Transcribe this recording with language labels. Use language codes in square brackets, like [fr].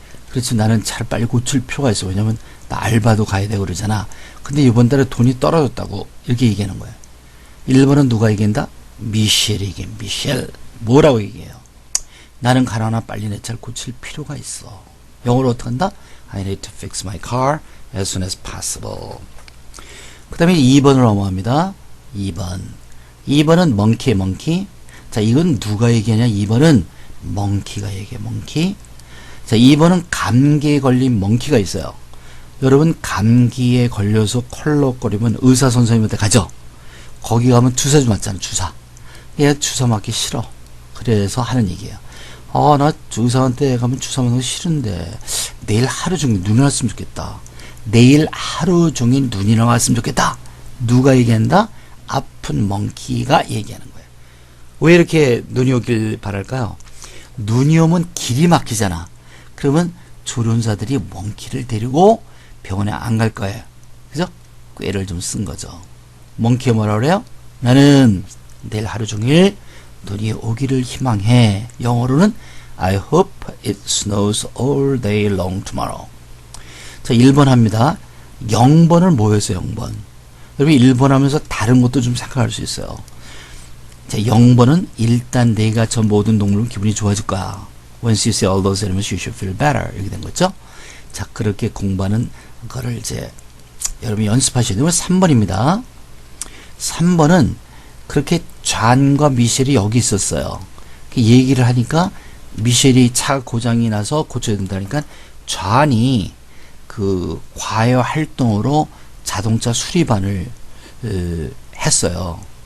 [ko] 그렇지, 나는 차를 빨리 고칠 필요가 있어. 왜냐면 나 알바도 가야 되고 그러잖아. 근데 이번 달에 돈이 떨어졌다고 이렇게 얘기하는 거예요. 1번은 누가 얘기한다? 미셸이 얘기해. 미셸. 뭐라고 얘기해요? 나는 가라나 빨리 내 차를 고칠 필요가 있어. 영어로 어떻게 한다? [en] I need to fix my car as soon as possible. [ko] 그 다음에 2번으로 넘어갑니다. 2번은 monkey. 자, 이건 누가 얘기하냐? 2번은 monkey가 얘기해. monkey. 자, 2번은 감기에 걸린 monkey가 있어요. 여러분, 감기에 걸려서 컬럭거리면 의사 선생님한테 가죠. 거기 가면 주사 좀 맞잖아. 주사. 얘 주사 맞기 싫어. 그래서 하는 얘기예요. 나 의사한테 가면 주사 맞는 거 싫은데 내일 하루 종일 눈이 났으면 좋겠다. 내일 하루 종일 눈이 나왔으면 좋겠다. 누가 얘기한다? 아픈 멍키가 얘기하는 거예요. 왜 이렇게 눈이 오길 바랄까요? 눈이 오면 길이 막히잖아. 그러면 조련사들이 멍키를 데리고 병원에 안 갈 거예요. 그죠? 꾀를 좀 쓴 거죠. 멍키가 뭐라 그래요? 나는 내일 하루 종일 눈이 오기를 희망해. 영어로는 [en] I hope it snows all day long tomorrow. [ko] 자, 1번 합니다. 0번을 뭐 했어요? 0번. 여러분 1번 하면서 다른 것도 좀 생각할 수 있어요. 자, 0번은 일단 내가 저 모든 동물은 기분이 좋아질 거야. [en] Once you see all those elements, you should feel better. [ko] 이렇게 된 거죠. 자, 그렇게 공부하는 거를 이제 여러분이 연습하셔야 되면 3번입니다. 3번은 그렇게 잔과 미셸이 여기 있었어요. 얘기를 하니까 미셸이 차 고장이 나서 고쳐야 된다니까 잔이 그 과외 활동으로 자동차 수리반을 했어요.